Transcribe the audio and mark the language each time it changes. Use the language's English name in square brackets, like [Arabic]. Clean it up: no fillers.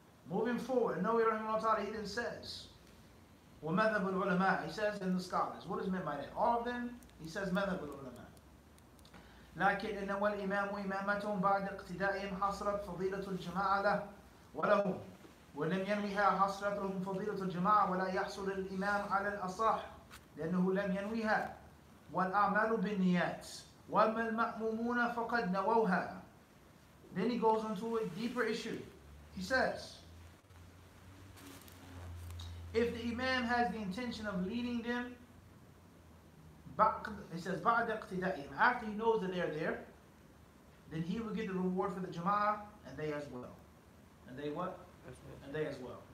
[English] Moving forward, Nawawi rahimahullah ta'ala, he then says, [Arabic] وَمَذَهَبُ الْعُلَمَاء, [English] he says in the scholars. What is meant by that? All of them, he says [Arabic] مَذَهَبُ الْعُلَمَاء. لكن إن والإمام إمامتهم بعد اقتدائهم حصلت فضيلة الجماعة له ولهم ولم ينويها حصلت لهم فضيلة الجماعة ولا يحصل الإمام على الأصح لأنه لم ينويها والأعمال بالنيات وأما المأمومون فقد نووها. [English] Then he goes into a deeper issue. He says, if the Imam has the intention of leading them, he says, [Arabic] بعد اقتدائهم, [English] after he knows that they're there, then he will get the reward for the Jama'ah, and they as well. And they what? And they as well.